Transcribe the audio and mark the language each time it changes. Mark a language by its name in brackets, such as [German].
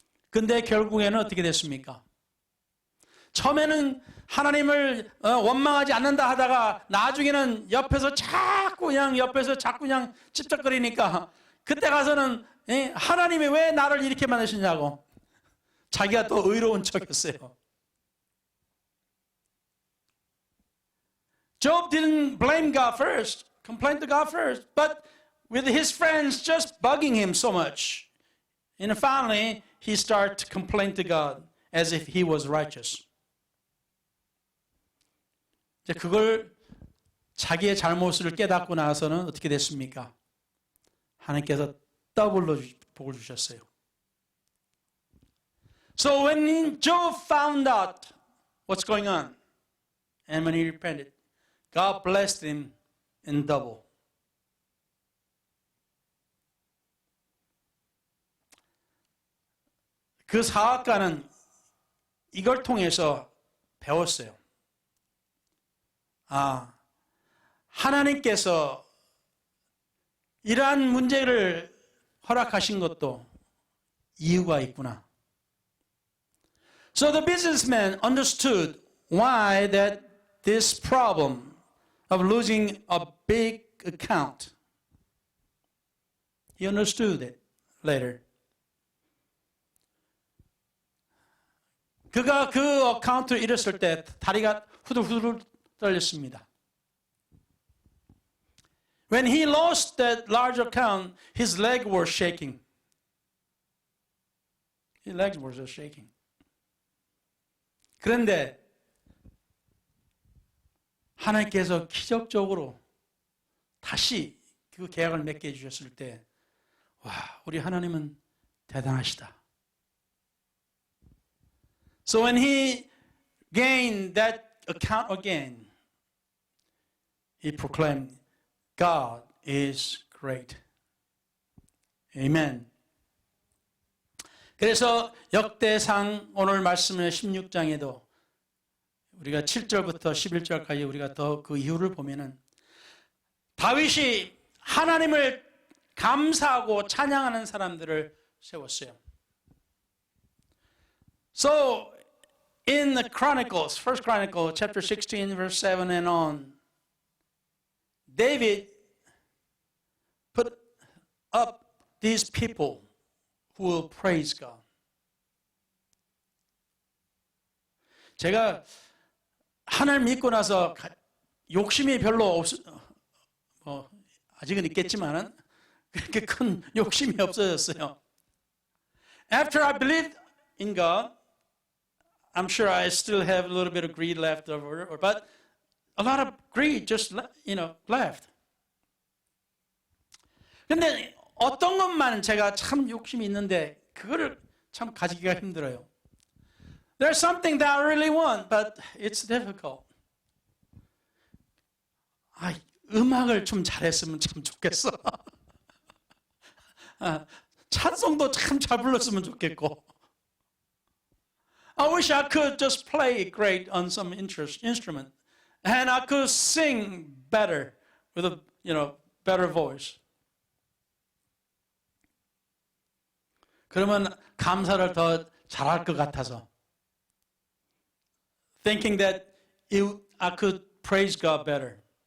[Korean] 근데 결국에는 어떻게 됐습니까? 처음에는 하나님을 원망하지 않는다 하다가 나중에는 옆에서 자꾸 그냥 찝쩍거리니까 그때 가서는 하나님이 왜 나를 이렇게 만드시냐고 자기가 또 의로운 척했어요. [English] Job didn't blame God first, complain to God first, but with his friends just bugging him so much. And finally, he started to complain to God as if he was righteous. [Korean] 이제 그걸 자기의 잘못을 깨닫고 나서는 어떻게 됐습니까? 하나님께서 더블로 복을 주셨어요. [English] So when Job found out what's going on, and when he repented, God blessed him in double. [Korean] 그 사학가는 이걸 통해서 배웠어요. 하나님께서 이러한 문제를 허락하신 것도 이유가 있구나. [English] So the businessman understood why that this problem of losing a big account. He understood it later. [Korean] 그가 그 어카운트를 잃었을 때 다리가 후들후들 떨렸습니다. [English] When he lost that large account, his legs were shaking. His legs were just shaking. [Korean] 그런데 하나님께서 기적적으로 다시 그 계약을 맺게 해주셨을 때, 와, 우리 하나님은 대단하시다. [English] So when he gained that account again, he proclaimed, God is great. Amen. [Korean] 그래서 역대상 오늘 말씀의 16장에도 우리가 7절부터 11절까지 우리가 더 그 이유를 보면은 다윗이 하나님을 감사하고 찬양하는 사람들을 세웠어요. [English] So in the Chronicles, First Chronicle, chapter 16, verse 7 and on, David put up these people who will praise God. [Korean] 제가 하나님 믿고 나서 욕심이 별로 아직은 있겠지만은 그렇게 큰 욕심이 없어졌어요. [English] After I believed in God, I'm sure I still have a little bit of greed left over, but a lot of greed just, left. [Korean] 근데 어떤 것만 제가 참 욕심이 있는데 그거를 참 가지기가 힘들어요. [English] There's something that I really want, but it's difficult. [Korean] 음악을 좀 잘했으면 참 좋겠어. 찬송도 참 잘 불렀으면 좋겠고. [English] I wish I could just play great on some instrument, and I could sing better with a better voice. [Korean] 그러면 감사를 더 잘할 것 같아서, [English] thinking that I could praise God better.